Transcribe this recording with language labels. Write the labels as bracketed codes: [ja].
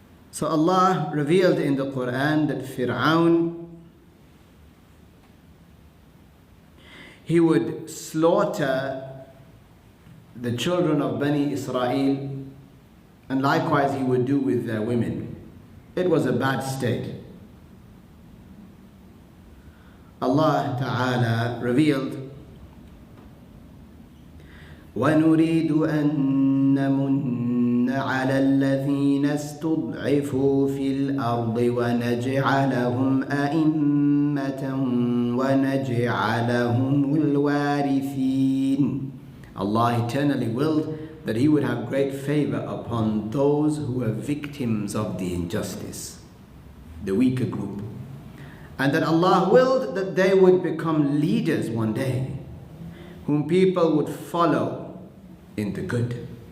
[en] So Allah revealed in the Quran that Pharaoh, he would slaughter the children of Bani Israel, and likewise he would do with their women. It was a bad state. Allah Ta'ala revealed, [ar] وَنُرِيدُ أَن نَّمُنَّ عَلَى الَّذِينَ اسْتُضْعِفُوا فِي الْأَرْضِ وَنَجْعَلَهُمْ أَئِمَّةً وَنَجْعَلَهُمُ الْوَارِثِينَ. [en] Allah eternally willed that He would have great favor upon those who were victims of the injustice, the weaker group. And that Allah willed that they would become leaders one day, whom people would follow in the good.